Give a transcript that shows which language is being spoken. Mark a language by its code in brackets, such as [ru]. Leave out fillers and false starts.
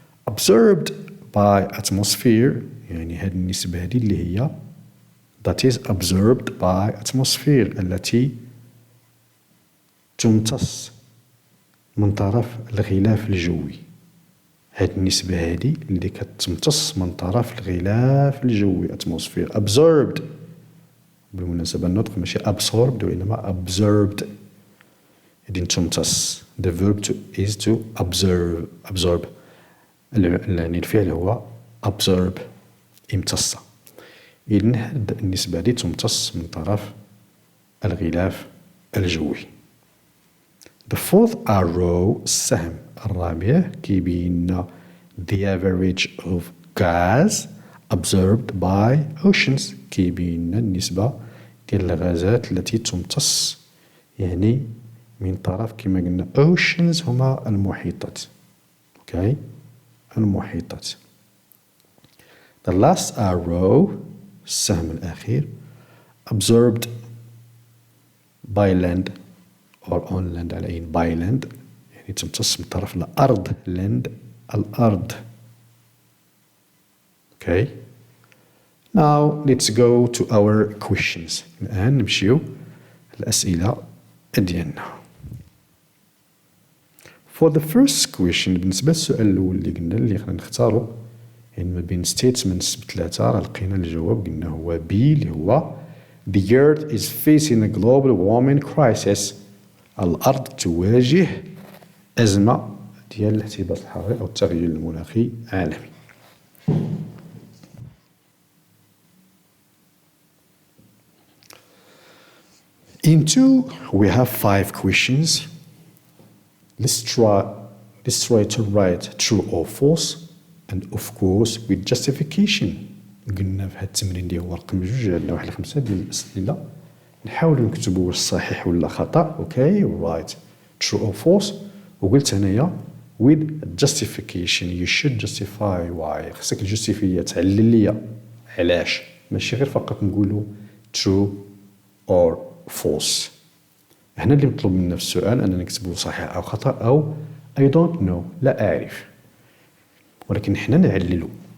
[en] Absorbed by atmosphere [ar] يعني هذه النسبة هذه اللي هي [en] that is absorbed by atmosphere [ar] التي تمتص من طرف الغلاف الجوي. هذه النسبة هذه اللي كتمتص من طرف الغلاف الجوي atmosphere. Absorbed بالمناسبة النطق ماشي absorbed وإنما absorbed يعني تمتص. [en] The verb is to absorb [ar] يعني الفعل هو [en] absorb [ar] امتص. إذن هذه النسبة هذه تمتص من طرف الغلاف الجوي. [en] The fourth arrow [ar] السهم الرابع كيبين [en] the average of gas absorbed by oceans [ar] كيبين النسبة ديال الغازات التي تمتص يعني من طرف كما قلنا oceans هما المحيطات. Okay? المحيطات. [en] The last arrow [ar] السهم الأخير [en] absorbed by land or on land [ar] على أين [en] by land [ar] يعني تمتص من طرف الأرض [en] land [ar] الأرض. [en] Okay. Now let's go to our questions. [ar] الآن نمشيو الأسئلة ديالنا. [en] For the first question [ar] بالنسبة للسؤال الأول اللي قلنا اللي خلينا نختارو يعني ما بين statements بثلاثة راه لقينا الجواب قلنا هو B اللي هو [en] The earth is facing a global warming crisis. [ar] الأرض تواجه أزمة ديال الاحتباس الحراري أو التغير المناخي عالمي. [en] In two, we have 5 questions. Let's try to write true or false and of course with justification. [ar] قلنا في هذا التمرين اللي هو رقم 2 عندنا واحد 5 ديال الأسئلة نحاولوا نكتبوا واش صحيح ولا خطأ. اوكي [en] write true or false [ar] وقلت هنايا [en] with justification you should justify why [ar] خصك الجوستيفية تعلل ليا علاش ماشي غير فقط نقولوا [en] true or false. [ar] هنا اللي مطلوب منا في السؤال أننا نكتبوا صحيح أو خطأ أو [en] I don't know [ar] لا أعرف ولكن حنا نعللوا.